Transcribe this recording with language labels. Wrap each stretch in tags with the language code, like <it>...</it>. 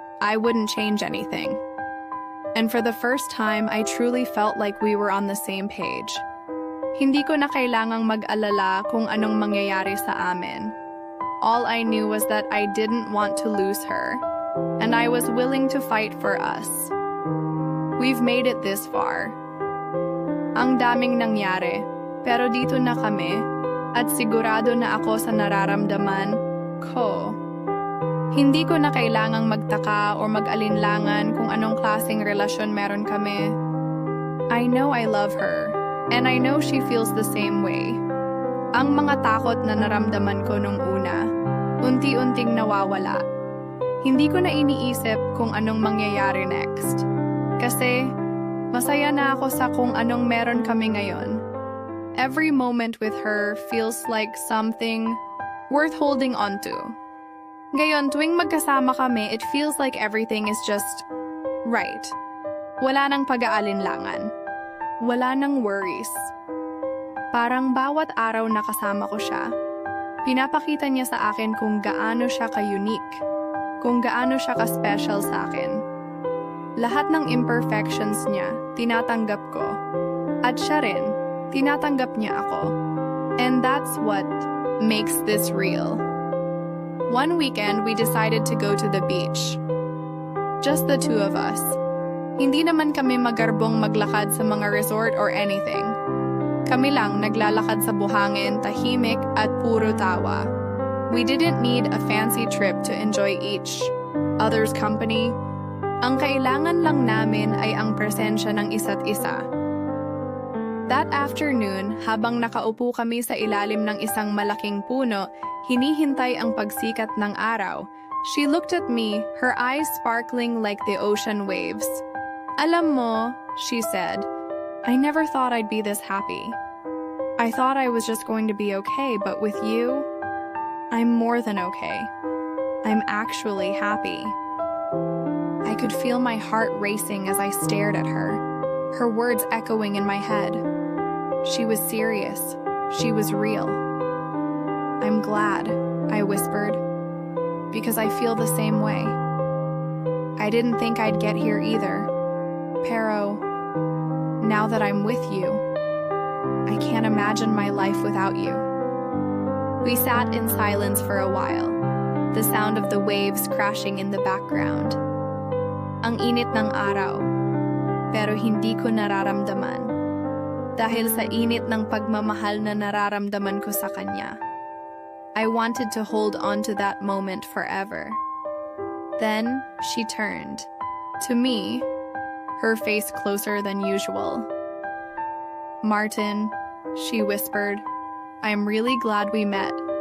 <en>I wouldn't change anything. And for the first time, I truly felt like we were on the same page.</en> <tl>Hindi ko na kailangang mag-alala kung anong mangyayari sa amin.</tl> <en>All I knew was that I didn't want to lose her, and I was willing to fight for us. We've made it this far.</en> <tl>Ang daming nangyari, pero dito na kami, at sigurado na ako sa nararamdaman ko. Hindi ko na kailangang magtaka o mag-alinlangan kung anong klaseng relasyon meron kami.</tl> <en>I know I love her, and I know she feels the same way.</en> <tl>Ang mga takot na naramdaman ko nung una, unti-unting nawawala. Hindi ko na iniisip kung anong mangyayari next. Kasi, masaya na ako sa kung anong meron kami ngayon.</tl> <en>Every moment with her feels like something worth holding on to.</en> <tl>Ngayon, tuwing magkasama kami,</tl> <en>it feels like everything is just right.</en> <tl>Wala nang pag-aalinlangan. Wala nang worries. Parang bawat araw na kasama ko siya, pinapakita niya sa akin kung gaano siya ka-unique, kung gaano siya ka-special sa akin. Lahat ng imperfections niya, tinatanggap ko. At siya rin, tinatanggap niya ako.</tl> <en>And that's what makes this real. One weekend, we decided to go to the beach. Just the two of us.</en> <tl>Hindi naman kami magarbong maglakad sa mga resort or anything. Kami lang naglalakad sa buhangin, tahimik at puro tawa.</tl> <en>We didn't need a fancy trip to enjoy each other's company.</en> <tl>Ang kailangan lang namin ay ang presensya ng isa't isa.</tl> <en>That afternoon,</en> <tl>habang nakaupo kami sa ilalim ng isang malaking puno, hinihintay ang pagsikat ng araw,</tl> <en>she looked at me, her eyes sparkling like the ocean waves.</en> <tl>"Alam mo,"</tl> <en>she said, "I never thought I'd be this happy. I thought I was just going to be okay, but with you, I'm more than okay. I'm actually happy." I could feel my heart racing as I stared at her words echoing in my head. She was serious. She was real. "I'm glad," I whispered, "because I feel the same way. I didn't think I'd get here either. Pero, now that I'm with you, I can't imagine my life without you." We sat in silence for a while, the sound of the waves crashing in the background.</en> <tl>Ang init ng araw, pero hindi ko nararamdaman. Dahil sa init ng pagmamahal na nararamdaman ko sa kanya.</tl> <en>I wanted to hold on to that moment forever. Then, she turned. To me, her face closer than usual. "Martin," she whispered, "I'm really glad we met.</en>